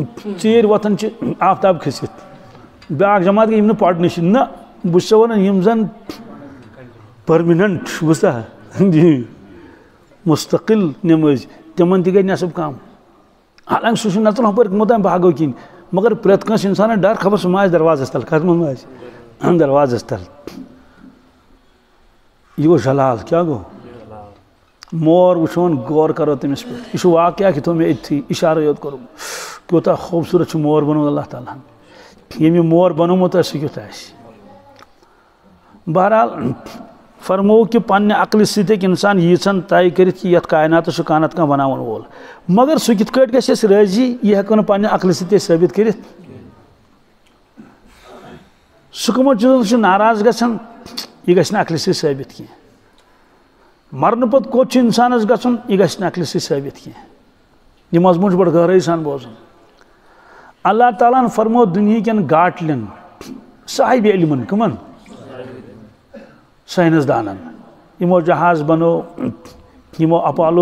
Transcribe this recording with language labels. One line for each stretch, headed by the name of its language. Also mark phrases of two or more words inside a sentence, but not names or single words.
Kashmiri: ژیر وتھان آفتاب کھسِتھ بیاکھ جماعت گئی یم پرنہ نا بہٕ ونان یم زن پرمننٹ بوزا جی مستقل نماز تمن تہ گئی نصب کم حالانکہ سہ نژن ہپٲرۍ موتام باغو کن مگر پرٛٮ۪تھ کٲنٛسہِ انسانس ڈر خبر سہ ما آسہِ دروازس تل کتھ منٛز ما آسہِ دروازس تل یہ گو جلال کیا گو مور وچھون غور کرو تمس پہ یہ واقعہ کہ مے اتھی اشارہ یوت کرو کوتاہ خوبصورت مور بنو اللہ تعالیٰ یم یہ مور بنومت سہ کیُتھ آسہِ بہرحال فرمو کہ پنہ عقل سۭتۍ ہیٚکہِ انسان ییژن طے کٔرِتھ کہ یتھ کائناتس چھُ کانٛہہ نتہٕ کانٛہہ بناون وول مگر سہ کِتھ کٲٹھۍ گژھِ اسہِ رٲضی یہ ہیٚکو نہٕ پننہِ عقلہِ سۭتۍ ثٲبت کٔرِتھ سہ کمو چیزو چھُ ناراض گژھان یہ گژھِ نہٕ عقلہِ سۭتۍ ثٲبت کینٛہہ مرنہٕ پتہٕ کوٚت چھُ انسانس گژھُن یہ گژھِ نہٕ عقلہِ سۭتۍ ثٲبت کینٛہہ یہ مضموٗن چھُ بڑٕ گہرٲیی سان بوزُن اللہ تعالیٰ ہن فرمو دُنہیٖکٮ۪ن گاٹلٮ۪ن صاحب علمن کمن سائنس دانن یمو جہاز بنو یمو اپالو